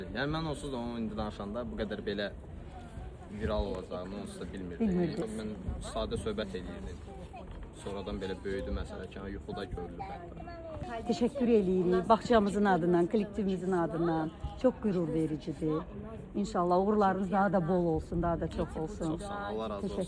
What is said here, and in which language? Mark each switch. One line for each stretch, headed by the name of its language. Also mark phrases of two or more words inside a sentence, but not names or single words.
Azerbaijani: Yəni mən onsuz da onu indi danışanda bu qədər belə viral olacağını onsuz da bilmirdim. Mən sadə söhbət edirdim. Sonradan belə böyüdü məsələ ki, yuxuda görülür hətta. Teşekkür edirik bağçamızın adından, kollektivimizin adından.
Turkish: Çok gurur vericidir. İnşallah uğurlarınız daha da bol olsun, daha da çok olsun.
Azerbaijani: Çox sağ ol, Allah razı olsun.